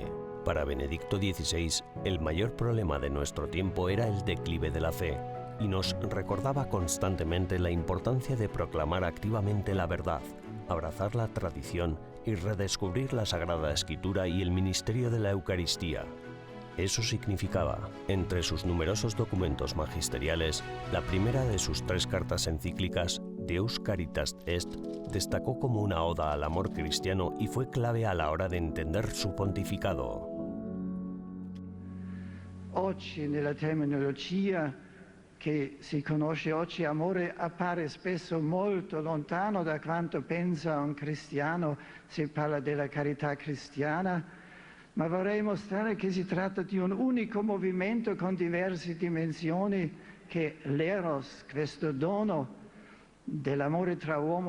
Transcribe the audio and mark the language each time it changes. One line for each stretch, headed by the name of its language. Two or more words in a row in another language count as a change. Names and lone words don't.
Spanish: Para Benedicto XVI, el mayor problema de nuestro tiempo era el declive de la fe, y nos recordaba constantemente la importancia de proclamar activamente la verdad, abrazar la tradición y redescubrir la Sagrada Escritura y el ministerio de la Eucaristía. Eso significaba, entre sus numerosos documentos magisteriales, la primera de sus 3 cartas encíclicas, Deus Caritas Est, destacó como una oda al amor cristiano y fue clave a la hora de entender su pontificado.
Italian: Oggi nella terminologia che si conosce oggi, amore appare spesso molto lontano da quanto pensa un cristiano. Si parla della carità cristiana, ma vorrei mostrare che si tratta di un unico movimento con diverse dimensioni, che l'eros, questo dono dell'amore tra uomo